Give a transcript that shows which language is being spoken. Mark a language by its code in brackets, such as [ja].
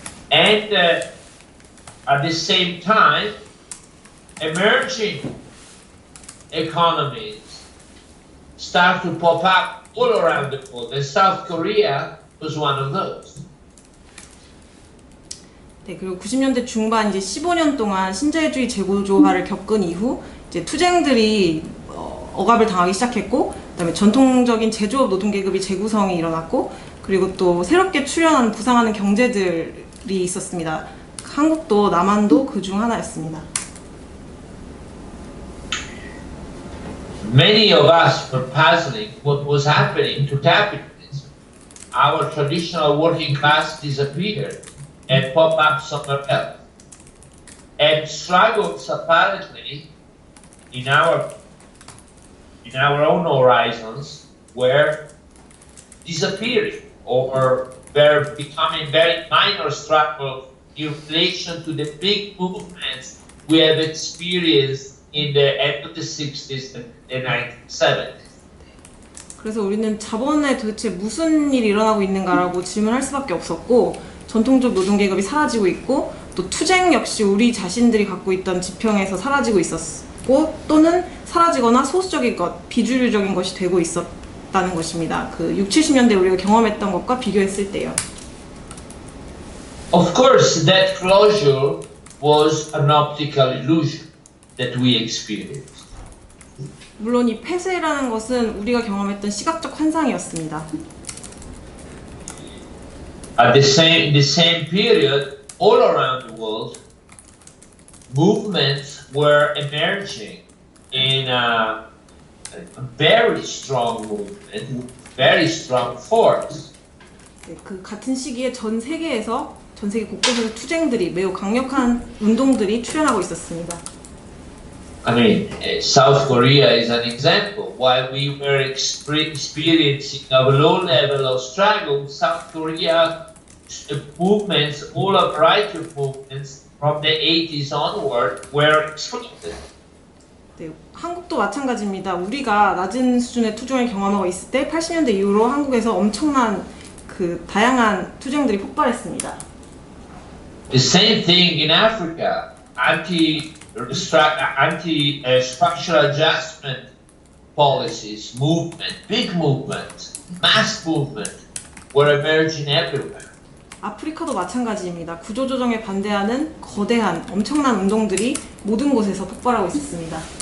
[en] And at the same time, emerging economies start to pop up all around the world, and South Korea was one of those. [ko] 네, 그리고 90년대 중반 이제 15년 동안 신자유주의 재고조화를 겪은 이후 이제 투쟁들이 억압을 당하기 시작했고, 그다음에 전통적인 제조업 노동계급이 재구성이 일어났고, 그리고 또 새롭게 출현한 부상하는 경제들이 있었습니다. 한국도 남한도 그 중 하나였습니다. [en] Many of us were puzzling what was happening to capitalism. Our traditional working class disappeared and popped up somewhere else. And struggles apparently in our own horizons were disappearing or were becoming very minor struggles in relation to the big movements we have experienced in the end of the 60s and the 1970s. [ko] 그래서 우리는 자본에 도대체 무슨 일이 일어나고 있는가라고 질문할 수밖에 없었고, 전통적 노동계급이 사라지고 있고, 또 투쟁 역시 우리 자신들이 갖고 있던 지평에서 사라지고 있었고, 또는 사라지거나 소수적인 것, 비주류적인 것이 되고 있었다는 것입니다. 그 60, 70년대 우리가 경험했던 것과 비교했을 때요. [en] Of course, that closure was an optical illusion that we experienced. [ko] 물론 이 폐쇄라는 것은 우리가 경험했던 시각적 환상이었습니다. [en] At in the same period, all around the world, movements were emerging in a very strong movement, very strong force. [ko] 네, 그 같은 시기에 전 세계 곳곳에서 투쟁들이 매우 강력한 운동들이 출현하고 있었습니다. [en] I mean, South Korea is an example. While we were experiencing a low level of struggle, South Korea movements, all a variety of movements from the 80s onward were exploded. [ko] 네, 한국도 마찬가지입니다. 우리가 낮은 수준의 투쟁을 경험하고 있을 때 80년대 이후로 한국에서 엄청난 그 다양한 투쟁들이 폭발했습니다. [en] The same thing in Africa. Anti-structural adjustment policies, movement, big movement, mass movement were emerging everywhere. [ko] 아프리카도 마찬가지입니다. 구조조정에 반대하는 거대한 엄청난 운동들이 모든 곳에서 폭발하고 있었습니다.